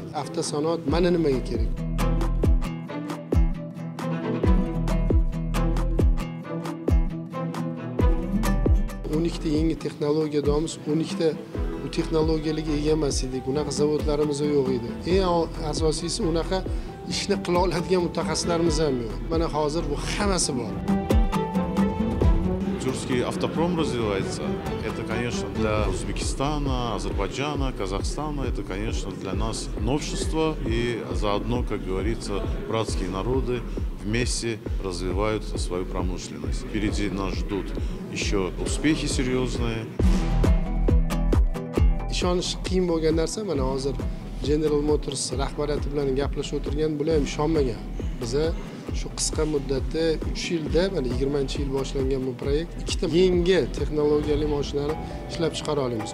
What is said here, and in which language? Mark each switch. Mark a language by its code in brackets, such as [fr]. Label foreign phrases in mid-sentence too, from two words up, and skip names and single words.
[uz] Avtosanoat mana nimaga kerak? Ta yangi texnologiya deymiz, 12 ta bu texnologiyalarga ega emas edik. Unaqa zavodlarimiz yo'q edi. Eng asosiysi unaqa ishni qila oladigan mutaxassislarimiz ham yo'q. Mana hozir bu hammasi bor. [ru] Тюркский автопром развивается. Это, конечно, для Узбекистана, Азербайджана, Казахстана. Это, конечно, для нас новшество. И заодно, как говорится, братские народы вместе развивают свою промышленность. Впереди нас ждут еще успехи серьезные. [uz] Ishonish qiyin bo'lgan narsa, mana hozir General Motors rahbariyati bilan gaplashib o'tirgan, bular ham ishonmagan. Biza shu qisqa muddatda 3 yilda, mana 20-yil boshlangan bu proyekt, ikkita yangi texnologiyali mashinani ishlab chiqara olamiz.